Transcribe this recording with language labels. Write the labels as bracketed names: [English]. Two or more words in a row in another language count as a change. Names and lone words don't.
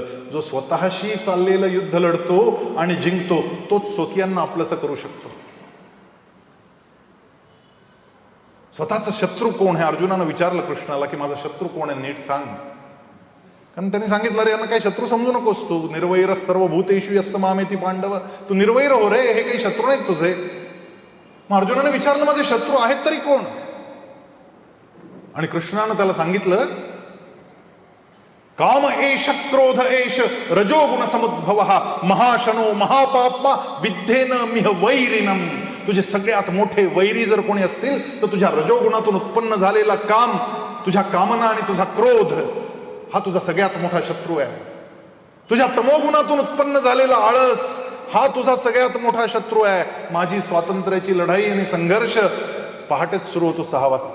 [Marathi] जो स्वतःशी चाललेलं युद्ध लढतो आणि जिंकतो तोच स्वकीयांना आपलंसं करू शकतो. स्वतःचा शत्रू कोण हे अर्जुनानं विचारलं कृष्णाला की माझा शत्रू कोण आहे नीट सांग. कारण त्यांनी सांगितलं रे यांना काही शत्रू समजू नकोस तू, [Sanskrit] निर्वैर सर्व भूतेषु यस्य मामेति पांडव, [Marathi] तू निर्वैर हो रे, हे काही शत्रू नाहीत तुझे. मग अर्जुनाने विचारलं माझे शत्रू आहेत तरी कोण? आणि कृष्णानं त्याला सांगितलं [Sanskrit] काम एष क्रोध एष रजोगुण समुद्भव महाशनो महापाप्मा विद्धेन मिह वैरिनम. [Marathi] तुझे सगळ्यात मोठे वैरी जर कोणी असतील तर तुझ्या रजोगुणातून उत्पन्न झालेला काम, तुझ्या कामना आणि तुझा क्रोध हा तुझा सगळ्यात मोठा शत्रू आहे. तुझ्या तमोगुणातून उत्पन्न झालेला आळस हा तुझा सगळ्यात मोठा शत्रू आहे. माझी स्वातंत्र्याची लढाई आणि संघर्ष पहाटेच सुरू होतो 6 वाजता.